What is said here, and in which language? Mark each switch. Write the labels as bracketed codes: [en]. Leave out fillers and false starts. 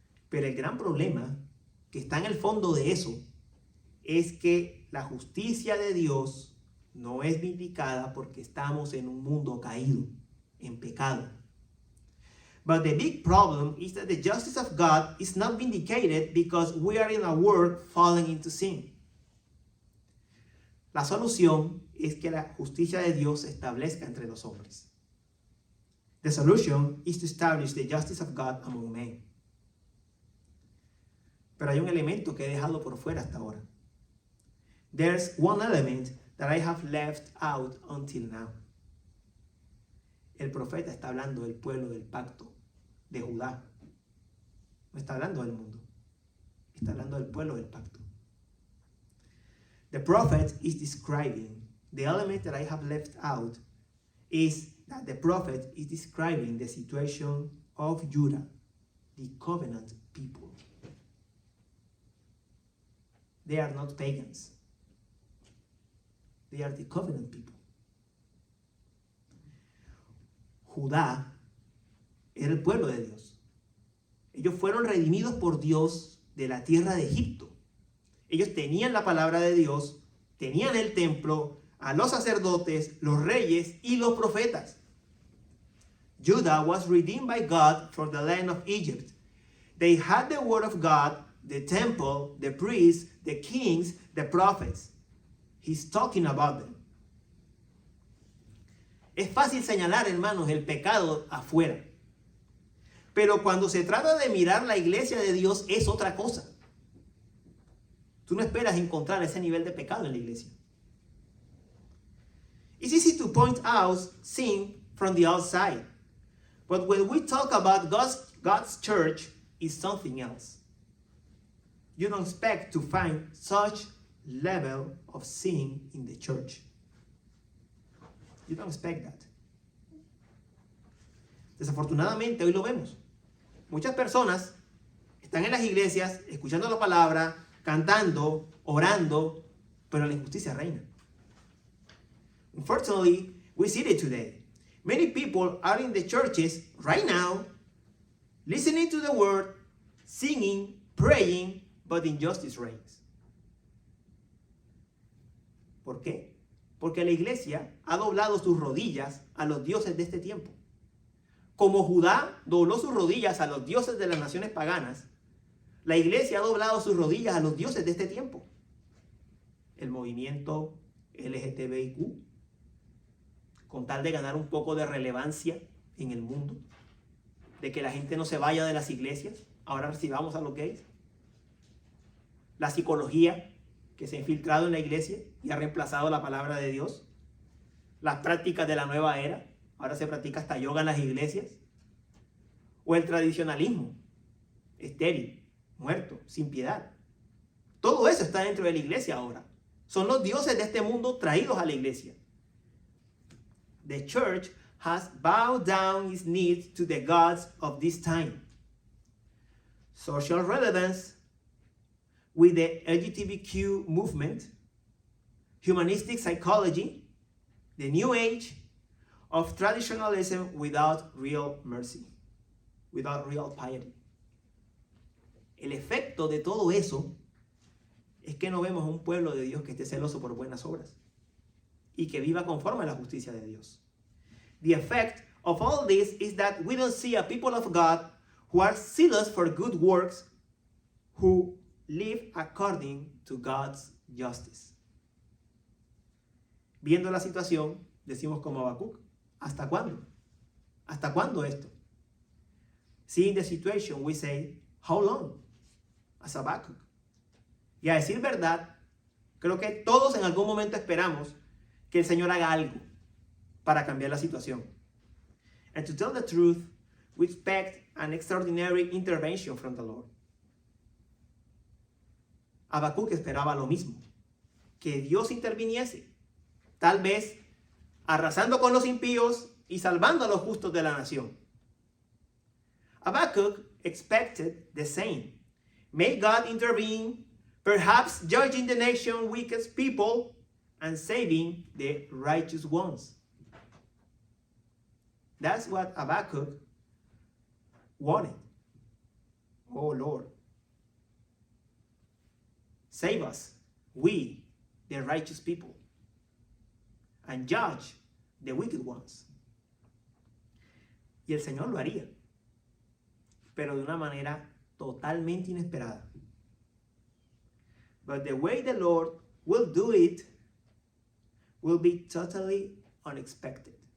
[es] Pero el gran problema que está en el fondo de eso es que la justicia de Dios no es vindicada porque estamos en un mundo caído, en pecado. [en] But the big problem is that the justice of God is not vindicated because we are in a world falling into sin. [es] La solución es que la justicia de Dios se establezca entre los hombres. [en] The solution is to establish the justice of God among men. [es] Pero hay un elemento que he dejado por fuera hasta ahora. [en] There's one element that I have left out until now. [es] El profeta está hablando del pueblo del pacto, de Judá. No está hablando del mundo. Está hablando del pueblo del pacto. [en] The prophet is describing, the element that I have left out is that the prophet is describing the situation of Judah, the covenant people. They are not pagans. They are the covenant people. [es] Judá era el pueblo de Dios. Ellos fueron redimidos por Dios de la tierra de Egipto. Ellos tenían la palabra de Dios, tenían el templo, a los sacerdotes, los reyes y los profetas. [en] Judah was redeemed by God from the land of Egypt. They had the word of God, the temple, the priests, the kings, the prophets. He's talking about them. [es] Es fácil señalar, hermanos, el pecado afuera. Pero cuando se trata de mirar la iglesia de Dios es otra cosa. Tú no esperas encontrar ese nivel de pecado en la iglesia. [en] It's easy to point out sin from the outside. But when we talk about God's church, it's something else. You don't expect to find such level of sin in the church. You don't expect that. [es] Desafortunadamente, hoy lo vemos. Muchas personas están en las iglesias escuchando la palabra, cantando, orando, pero la injusticia reina. [en] Unfortunately, we see it today. Many people are in the churches right now, listening to the word, singing, praying, but injustice reigns. [es] ¿Por qué? Porque la iglesia ha doblado sus rodillas a los dioses de este tiempo. Como Judá dobló sus rodillas a los dioses de las naciones paganas, la iglesia ha doblado sus rodillas a los dioses de este tiempo. El movimiento LGTBIQ, con tal de ganar un poco de relevancia en el mundo, de que la gente no se vaya de las iglesias, ahora recibamos a los gays. La psicología que se ha infiltrado en la iglesia y ha reemplazado la palabra de Dios. Las prácticas de la nueva era, ahora se practica hasta yoga en las iglesias. O el tradicionalismo, estéril, muerto, sin piedad. Todo eso está dentro de la iglesia ahora. Son los dioses de este mundo traídos a la iglesia. [en] The church has bowed down its knees to the gods of this time. Social relevance with the LGBTQ movement, humanistic psychology, the new age of traditionalism without real mercy, without real piety. [es] El efecto de todo eso es que no vemos a un pueblo de Dios que esté celoso por buenas obras y que viva conforme a la justicia de Dios. [en] The effect of all this is that we don't see a people of God who are zealous for good works, who live according to God's justice. [es] Viendo la situación, decimos como Habacuc, ¿hasta cuándo? ¿Hasta cuándo esto? [en] Seeing the situation, we say, how long? As Habacuc. [es] Y a decir verdad, creo que todos en algún momento esperamos que el Señor haga algo para cambiar la situación. [en] And to tell the truth, we expect an extraordinary intervention from the Lord. [es] Habacuc esperaba lo mismo, que Dios interviniese, tal vez arrasando con los impíos y salvando a los justos de la nación. [en] Habacuc expected the same. May God intervene, perhaps judging the nation's weakest people and saving the righteous ones. That's what Habacuc wanted. Oh Lord, save us, we, the righteous people, and judge the wicked ones. [es] Y el Señor lo haría, pero de una manera totalmente inesperada. [en] But the way the Lord will do it will be totally unexpected.